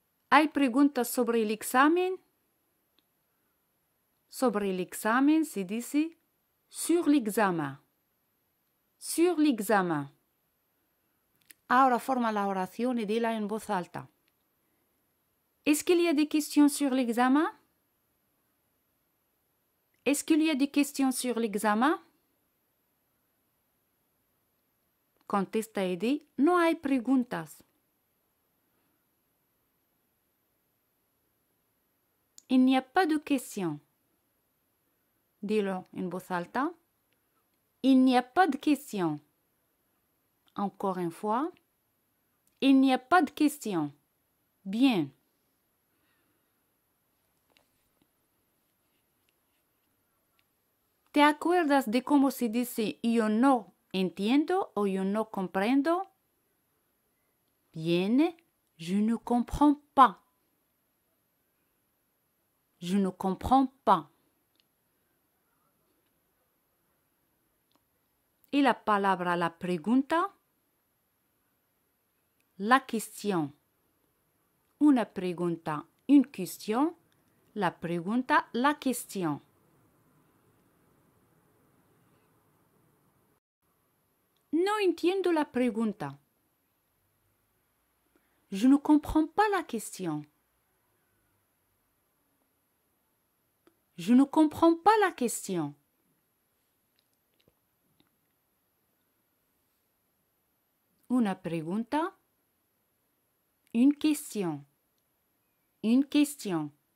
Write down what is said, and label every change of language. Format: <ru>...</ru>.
<es>¿Hay preguntas sobre el examen? Sobre el examen se dice</es> <fr>sur l'examen. Sur l'examen.</fr> <es>Ahora forma la oración y dila en voz alta.</es> <fr>Est-ce qu'il y a des questions sur l'examen? Est-ce qu'il y a des questions sur l'examen?</fr> <es>Contesta y di, no hay preguntas.</es> <fr>Il n'y a pas de questions.</fr> <es>Dilo en voz alta.</es> <fr>Il n'y a pas de questions. Encore une fois. Il n'y a pas de questions. Bien.</fr> <es>¿Te acuerdas de cómo se dice yo no entiendo o yo no comprendo?</es> <fr>Bien, je ne comprends pas. Je ne comprends pas.</fr> <es>Y la palabra la pregunta.</es> <fr>la question.</fr> <es>Una pregunta,</es> <fr>une question.</fr> <es>La pregunta,</es> <fr>la question.</fr> <es>No entiendo la pregunta.</es> <fr>Je ne comprends pas la question. Je ne comprends pas la question.</fr> <es>Una pregunta,</es> <fr>une question. Une question.</fr>